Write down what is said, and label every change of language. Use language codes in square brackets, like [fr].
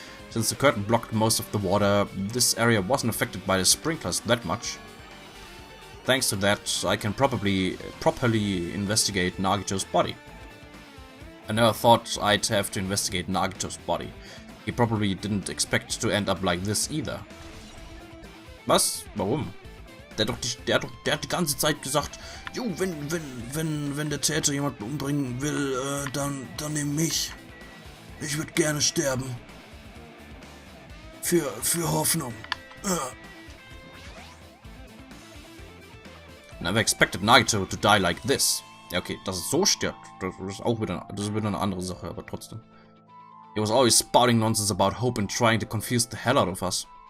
[en] Since the curtain blocked most of the water, this area wasn't affected by the sprinklers that much. Thanks to that, I can properly investigate Nagito's body. I never thought I'd have to investigate Nagito's body. He probably didn't expect to end up like this either. [de] Was? Warum? Der hat die ganze Zeit gesagt, jo, wenn der Täter jemanden umbringen will, dann nimm mich. Ich würde gerne sterben. Für Hoffnung. [en] Never expected Nagito to die like this. [de] Ja, okay, dass es so stirbt, das ist wieder eine andere Sache, aber trotzdem. [en] He was always spouting nonsense about hope and trying to confuse the hell out of us.